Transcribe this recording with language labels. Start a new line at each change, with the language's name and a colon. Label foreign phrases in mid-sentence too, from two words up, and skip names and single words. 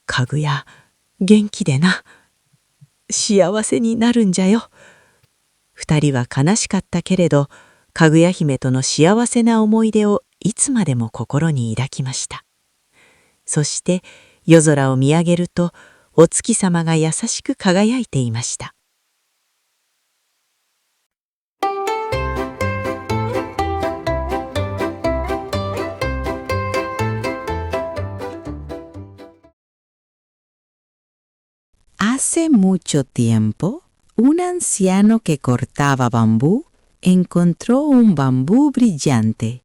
Japanese: かぐや、元気でな。幸せになるんじゃよ。二人は悲しかったけれど、かぐや姫との幸せな思い出をいつまでも心に抱きました。そして夜空を見上げると、お月様が優しく輝いていました。
Spanish: Hace mucho tiempo, un anciano que cortaba bambú encontró un bambú brillante.